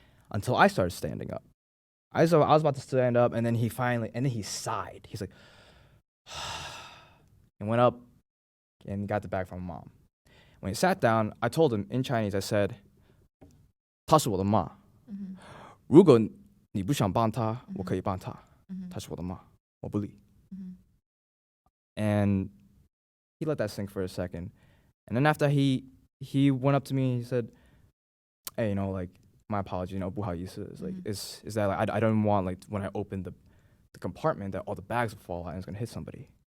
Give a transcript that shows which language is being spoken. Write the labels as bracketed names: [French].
[English] until I started standing up. I was about to stand up, and then he sighed. He's like, and went up and got the bag from my mom. When he sat down, I told him in Chinese, I said, [Chinese] 她是我的妈. 如果你不想帮她，我可以帮她。她是我的妈，我不理。 [English] And he let that sink for a second. And then after he went up to me, he said, hey, you know, like, my apology, you know, [Chinese] 不好意思. [English] It's like, is that like, I don't want, like, when I open the compartment that all the bags will fall out and it's going to hit somebody.